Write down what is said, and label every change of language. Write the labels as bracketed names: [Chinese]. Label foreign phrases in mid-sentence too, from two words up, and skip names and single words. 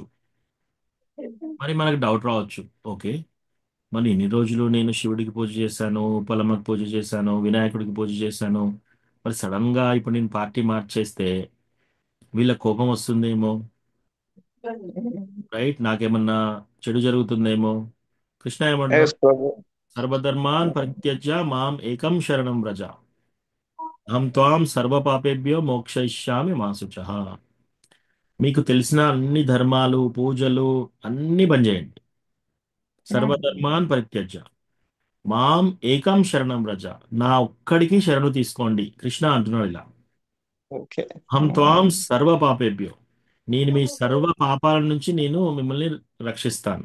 [Telugu] మరి మనకు డౌట్ రావచ్చు, ఓకే మరి ఇన్ని రోజులు నేను శివుడికి పూజ చేశాను, ఉప్పలమ్మకి పూజ చేశాను, వినాయకుడికి పూజ చేశాను, మరి సడన్ గా ఇప్పుడు నేను పార్టీ మార్చేస్తే వీళ్ళ కోపం వస్తుందేమో, రైట్? నాకేమన్నా చెడు జరుగుతుందేమో. కృష్ణ ఏమంటున్నాడు? ఎస్ ప్రభు. [Sanskrit] सर्वधर्मान् परित्यज्य मां एकं शरणं व्रज अहं त्वां सर्वपापेभ्यो मोक्षयिष्यामि मा शुचः. [Telugu] మీకు తెలిసిన అన్ని ధర్మాలు పూజలు అన్ని బంద్ చేయండి. [Sanskrit] सर्वधर्मान् परित्यज्य मां एकं शरणं व्रज, [Telugu] నా ఒక్కడికి శరణు తీసుకోండి. కృష్ణ అంటున్నాడు ఇలా. ఓకే. [Sanskrit] हं त्वां सर्व पापेभ्यो, [Telugu] నేను మీ సర్వ పాపాల నుంచి నేను మిమ్మల్ని రక్షిస్తాను.